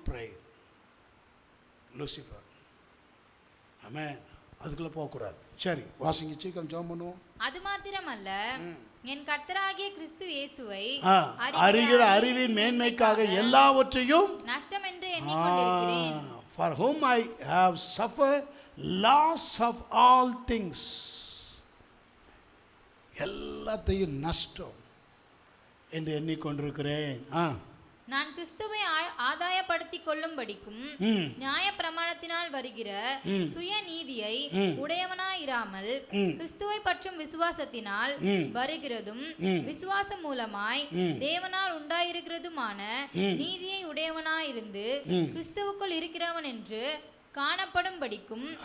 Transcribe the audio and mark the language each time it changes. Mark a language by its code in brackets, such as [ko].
[ta] Fried, Lucifer. ஆமென். அதுக்குள்ளே போகக்கூடாது. சரி, வாசிங்க, சீக்கிரம் ஜெபம் பண்ணுவோம். அது மாத்திரமல்ல, என் கர்த்தராகிய கிறிஸ்து இயேசுவை அறிகிற அறிவின் மேன்மைக்காக எல்லாவற்றையும் நஷ்டம் என்று எண்ணிக்கொண்டிருக்கிறேன். [en] For whom I have suffered loss of all things. [ta] எல்லாத்தையும் நஷ்டம் என்று எண்ணிக்கொண்டிருக்கிறேன். நான் கிறிஸ்துவை ஆதாயப்படுத்திக் கொள்ளும்படிக்கும் நியாய பிரமாணத்தினால் வருகிற சுய நீதியை உடையவனாயிராமல் கிறிஸ்துவை பற்றும் விசுவாசத்தினால் வருகிறதும் விசுவாசம் மூலமாய் தேவனால் உண்டாயிருக்கிறதுமான நீதியை உடையவனாயிருந்து கிறிஸ்துவுக்குள் இருக்கிறவன் என்று காணப்படும்படிக்கும்